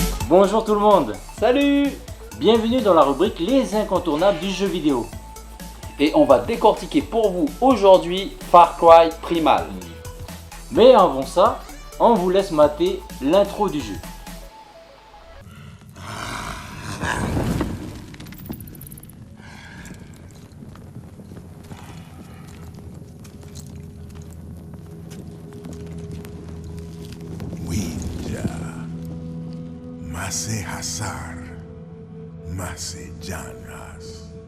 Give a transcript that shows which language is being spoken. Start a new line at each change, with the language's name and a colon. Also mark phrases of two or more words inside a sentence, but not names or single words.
French: Bonjour tout le monde. Salut! Bienvenue dans la rubrique Les incontournables du jeu vidéo. Et on va décortiquer pour vous aujourd'hui Far Cry Primal. Mais avant ça, on vous laisse mater l'intro du jeu. Winja, Mase Hasar, Mase Janas.